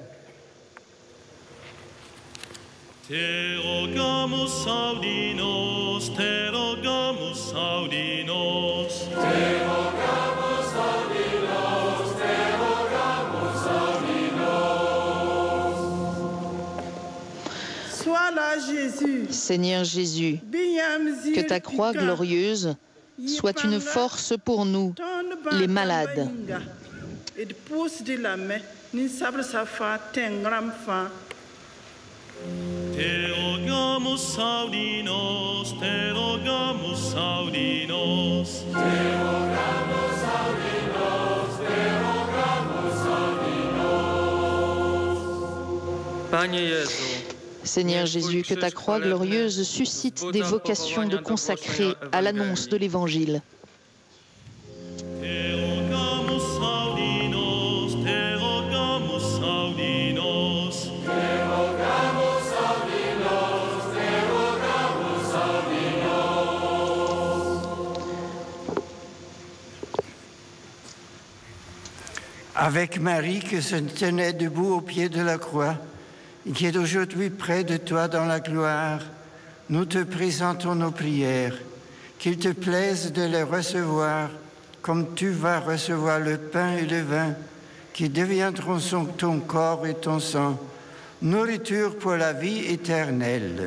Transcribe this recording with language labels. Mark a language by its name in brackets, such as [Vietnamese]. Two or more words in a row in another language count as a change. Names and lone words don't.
[Latin] Te rogamus audinos, te rogamus audinos. Te rogamus audinos, te rogamus audinos. [French] Sois là, Jésus. Seigneur Jésus, que ta croix glorieuse soit une force pour nous, les malades. [Latin] Te rogamus audinos, te rogamus audinos. Te rogamus audinos, te rogamus audinos. [French] Seigneur Jésus, que ta croix glorieuse suscite des vocations de consacrés à l'annonce de l'Évangile. [Latin] Te rogamus audinos, te rogamus audinos. Te rogamus audinos, te rogamus audinos. [French] Avec Marie qui se tenait debout au pied de la croix, et qui est aujourd'hui près de toi dans la gloire, nous te présentons nos prières, qu'il te plaise de les recevoir, comme tu vas recevoir le pain et le vin, qui deviendront ton corps et ton sang, nourriture pour la vie éternelle.